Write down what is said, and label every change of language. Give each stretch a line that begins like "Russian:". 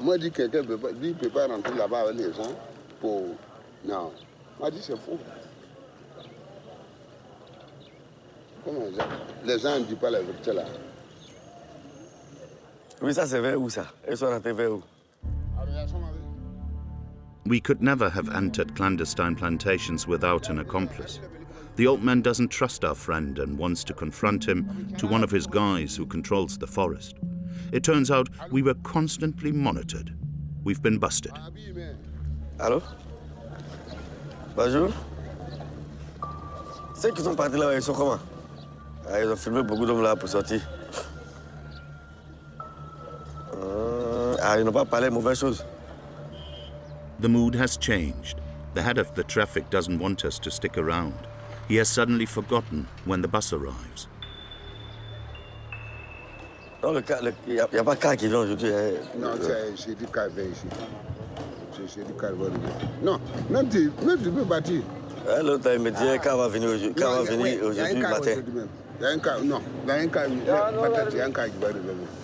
French: Moi, je dis que quelqu'un ne peut pas rentrer là-bas avec les gens pour. Non. Moi, je dis c'est faux. Comment ça? Les gens ne disent pas la vérité là. Oui, ça c'est vers où ça? Ils sont rentrés vers où?
English: We could never have entered clandestine plantations without an accomplice. The old man doesn't trust our friend and wants to confront him to one of his guys who controls the forest. It turns out we were constantly monitored. We've been busted.
French: Allô? Bonjour. Ceux qui sont partis là, ils sont comment? Ils ont filmé beaucoup d'hommes là pour sortir. Ils n'ont pas parlé de mauvaises choses.
English: The mood has changed. The head of the traffic doesn't want us to stick around. He has suddenly forgotten when the bus arrives.
French: Non, il n'y a pas de car qui vient aujourd'hui. Non, c'est du car ici. C'est du car. Non, même tu peux bâtir. L'autre, il me dit car va venir aujourd'hui matin. Il y a un car, non. Il y a un car, peut-être il y a un car qui va arriver.